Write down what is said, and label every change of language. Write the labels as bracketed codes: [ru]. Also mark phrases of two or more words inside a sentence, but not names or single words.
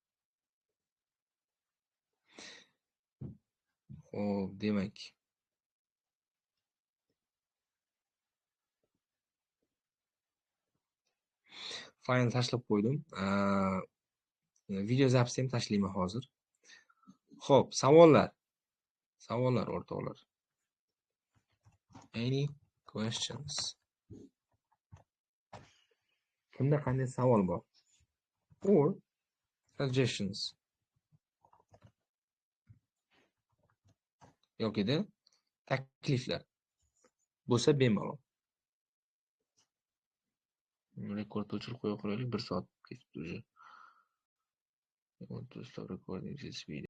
[uz] Xo'p, demak, faylni tashlab qo'ydim. Video zapis ham tashlayman hozir. Xo'p, savollar o'rtoqlar. [en] Any questions? [uz] Kimda qanday savol bor? [en] Or suggestions? [uz] Yokida takliflar bo'lsa bemalol. Rekordni o'chirib qo'ya qolaylik, 1 soat ketibdi уже. [en] I want to stop recording this video.